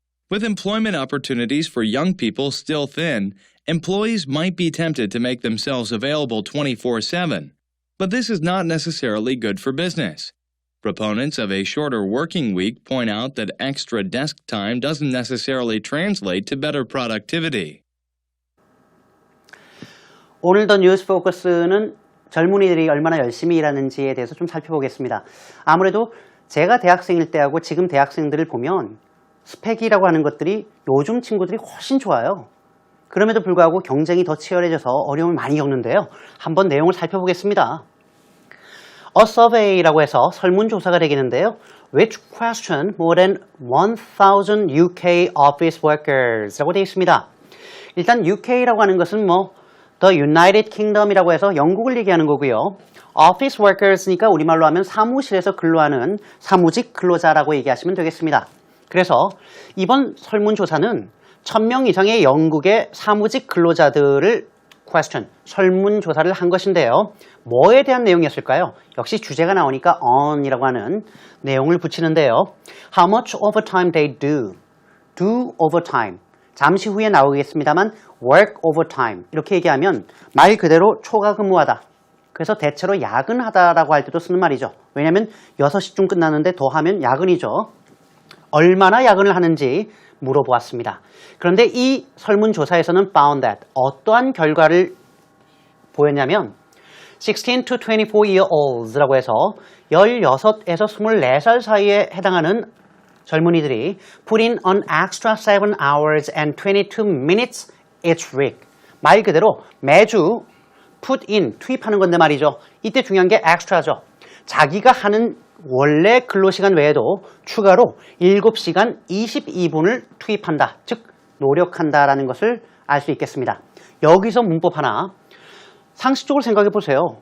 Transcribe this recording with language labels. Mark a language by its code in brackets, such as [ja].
[en] With employment opportunities for young people still thin, employees might be tempted to make themselves available 24/7. But this is not necessarily good for business. Proponents of a shorter working week point out that extra desk time doesn't necessarily translate to better productivity. [ko] 오늘 더 뉴스 포커스는 젊은이들이 얼마나 열심히 일하는지에 대해서 좀 살펴보겠습니다. 아무래도 제가 대학생일 때하고 지금 대학생들을 보면 스펙이라고 하는 것들이 요즘 친구들이 훨씬 좋아요. 그럼에도 불구하고 경쟁이 더 치열해져서 어려움을 많이 겪는데요. 한번 내용을 살펴보겠습니다. A survey라고 해서 설문조사가 되겠는데요. [en] Which question more than 1,000 UK office workers [ko] 라고 되어 있습니다. 일단 UK라고 하는 것은 The United Kingdom이라고 해서 영국을 얘기하는 거고요. Office workers니까 우리말로 하면 사무실에서 근로하는 사무직 근로자라고 얘기하시면 되겠습니다. 그래서 이번 설문조사는 1,000명 이상의 영국의 사무직 근로자들을 설문조사를 한 것인데요. 뭐에 대한 내용이었을까요? 역시 주제가 나오니까 on이라고 하는 내용을 붙이는데요. [en] How much overtime they do. Do overtime. [ko] 잠시 후에 나오겠습니다만 [en] work overtime. [ko] 이렇게 얘기하면 말 그대로 초과 근무하다. 그래서 대체로 야근하다라고 할 때도 쓰는 말이죠. 왜냐하면 6시쯤 끝나는데 더 하면 야근이죠. 얼마나 야근을 하는지 물어보았습니다. 그런데 이 설문조사에서는 [en] found that [ko] 어떠한 결과를 보였냐면 [en] 16 to 24 year olds [ko] 라고 해서 16에서 24살 사이에 해당하는 젊은이들이 [en] put in an extra 7 hours and 22 minutes each week. [ko] 말 그대로 매주 [en] put in, [ko] 투입하는 건데 말이죠. 이때 중요한 게 extra죠. 자기가 하는 원래 근로시간 외에도 추가로 7시간 22분을 투입한다. 즉 노력한다라는 것을 알 수 있겠습니다. 여기서 문법 하나 상식적으로 생각해 보세요.